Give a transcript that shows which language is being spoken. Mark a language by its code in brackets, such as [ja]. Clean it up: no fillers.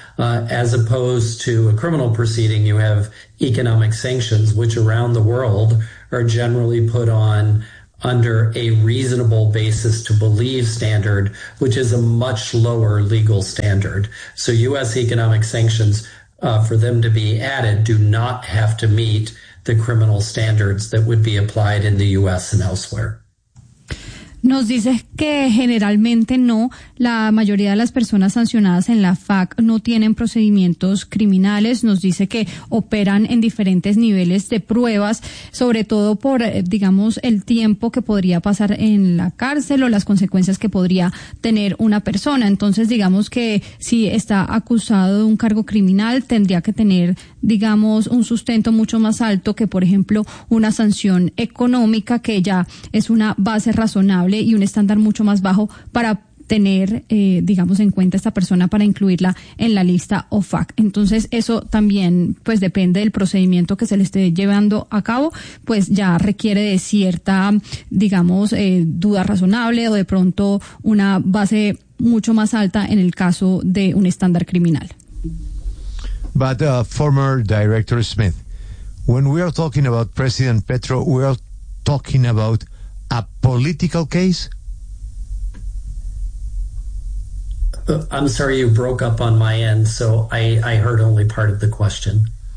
[en] As opposed to a criminal proceeding, you have economic sanctions, which around the world are generally put on under a reasonable basis to believe standard, which is a much lower legal standard. So U.S. economic sanctions, for them to be added, do not have to meet the criminal standards that would be applied in the U.S. and elsewhere. [es] Nos dices que generalmente no, la mayoría de las personas sancionadas en la FAC no tienen procedimientos criminales. Nos dice que operan en diferentes niveles de pruebas, sobre todo por, digamos, el tiempo que podría pasar en la cárcel o las consecuencias que podría tener una persona. Entonces, digamos que si está acusado de un cargo criminal, tendría que tener, digamos, un sustento mucho más alto que, por ejemplo, una sanción económica, que ya es una base razonable y un estándar mucho más bajo para tener, digamos, en cuenta esta persona para incluirla en la lista OFAC. Entonces, eso también, pues, depende del procedimiento que se le esté llevando a cabo, pues ya requiere de cierta, digamos, duda razonable o de pronto una base mucho más alta en el caso de un estándar criminal. [en] But former Director Smith, when we are talking about President Petro, we are talking about a political case? I'm sorry, you broke up on my end, so I heard only part of the question.